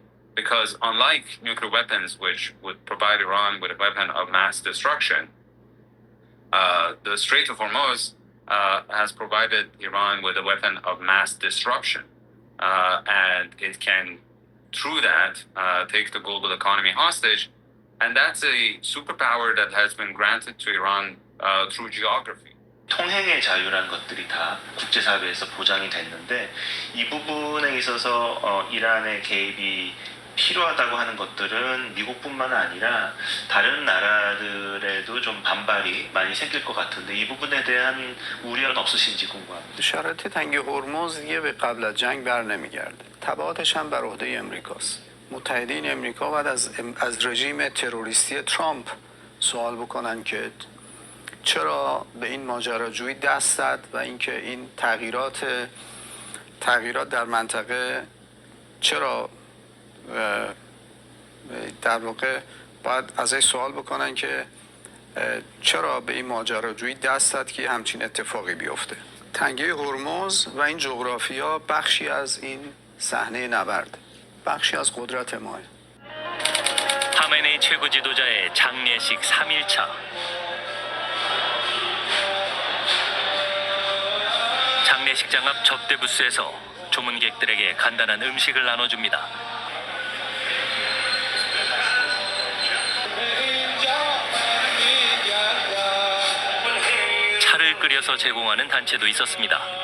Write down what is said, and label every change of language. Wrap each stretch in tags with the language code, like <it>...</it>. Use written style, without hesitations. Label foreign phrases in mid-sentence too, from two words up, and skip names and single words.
<en>Because unlike nuclear weapons, which would provide Iran with a weapon of mass destruction, the Strait of Hormuz has provided Iran with a weapon of mass disruption. And it can, through that, take the global economy hostage. And that's a superpower that has been granted to Iran through geography.</en> <ko>통행의 자유라는 것들이 다 국제사회에서 보장이 됐는데 이 부분에 있어서 이란의 개입이 필요하다고 하는 것들은 미국뿐만 아니라 다른 나라들에도 좀 반발이 많이 생길 것 같은데 이 부분에 대한 우려는 없으신지 궁금합니다.</ko> <fa>شرایط تنگ هرمز دیگه به قبل از جنگ بر نمیگرده. تبعاتش هم بر عهده امریکاست. متحدین امریکا باید از رژیم تروریستی ترامپ سوال بکنن که چرا به این ماجراجویی دست زد و اینکه این تغییرات در منطقه چرا در واقع باید ازش سوال بکنن که چرا به این ماجراجویی دست زد که همچین اتفاقی بیفته. تنگه هرمز و این جغرافیا بخشی از این صحنه نبرد، بخشی از قدرت ماه.</fa> <ko>하메네이 최고 지도자의 장례식 3일차. 장례식장 앞 접대 부스에서 조문객들에게 간단한 음식을 나눠줍니다. 차를 끓여서 제공하는 단체도 있었습니다.</ko>